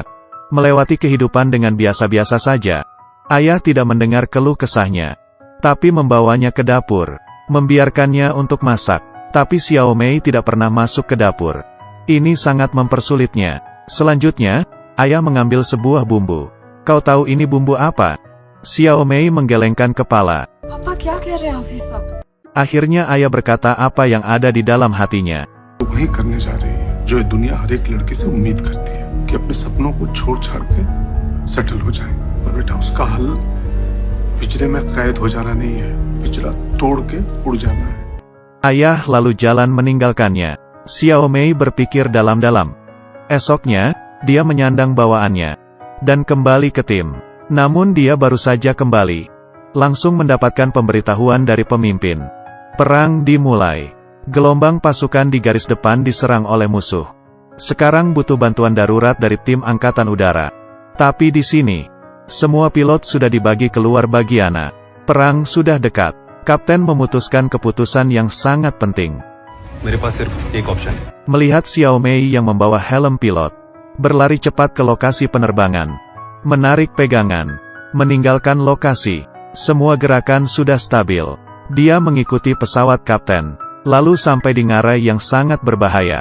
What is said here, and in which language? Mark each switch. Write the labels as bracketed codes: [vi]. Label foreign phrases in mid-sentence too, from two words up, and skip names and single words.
[id] Melewati kehidupan dengan biasa-biasa saja. Ayah tidak mendengar keluh kesahnya, tapi membawanya ke dapur, membiarkannya untuk masak. Tapi Xiao Mei tidak pernah masuk ke dapur. Ini sangat mempersulitnya. Selanjutnya, ayah mengambil sebuah bumbu. Kau tahu ini bumbu apa? Xiao Mei menggelengkan kepala. [hi] पापा क्या कह रहे हैं आप ये सब? [id] Akhirnya ayah berkata apa yang ada di dalam hatinya. [hi] वही करने जा रही है जो ये दुनिया हर एक लड़की से उम्मीद करती है कि अपने सपनों को छोड़ छाड़ के सेटल हो जाए। और बेटा उसका हल पिंजरे में कैद हो जाना नहीं है, पिंजरा तोड़ के उड़ जाना है। [id] Ayah lalu jalan meninggalkannya. Xiao Mei berpikir dalam-dalam. Esoknya, dia menyandang bawaannya dan kembali ke tim. Namun dia baru saja kembali, langsung mendapatkan pemberitahuan dari pemimpin. Perang dimulai. Gelombang pasukan di garis depan diserang oleh musuh. Sekarang butuh bantuan darurat dari tim angkatan udara. Tapi di sini, semua pilot sudah dibagi keluar bagiana. Perang sudah dekat. Kapten memutuskan keputusan yang sangat penting. [hi] मेरे पास सिर्फ एक ऑप्शन है। [id] Melihat Xiao Mei yang membawa helm pilot, berlari cepat ke lokasi penerbangan, menarik pegangan, meninggalkan lokasi. Semua gerakan sudah stabil. Dia mengikuti pesawat kapten, lalu sampai di ngarai yang sangat berbahaya.